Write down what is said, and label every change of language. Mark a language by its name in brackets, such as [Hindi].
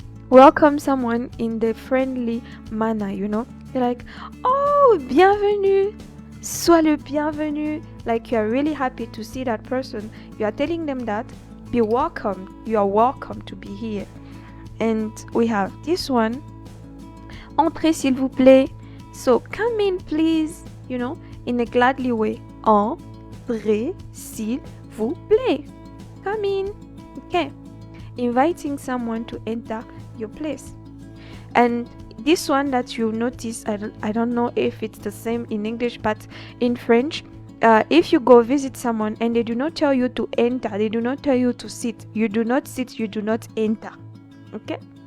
[English] Welcome someone in the friendly manner, You're like, oh, [French] bienvenue, sois le bienvenu, [English] like you are really happy to see that person. You are telling them that, be welcome, you are welcome to be here. And we have this one, [French] entrez s'il vous plaît. [English] So come in please, in a gladly way. [French] Entrez s'il vous plaît. [English] Come in. Okay. Inviting someone to enter your place. And this one that you notice, I don't know if it's the same in English, but in French, if you go visit someone and they do not tell you to enter, they do not tell you to sit, you do not sit, you do not enter. Okay?